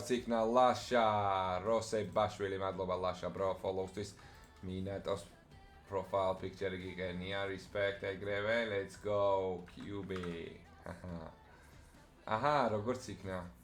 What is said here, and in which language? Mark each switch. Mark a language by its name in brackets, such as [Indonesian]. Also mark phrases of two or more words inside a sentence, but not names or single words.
[Georgian] იქნა ლაშა როსებაშვილი მადლობა ლაშა [English] bro follows- [Georgian] თვის მინატოს [English] profile picture [Georgian] გიგენია respect ეგრევე [English] let's go [Georgian] QB აჰა როგორც იქნა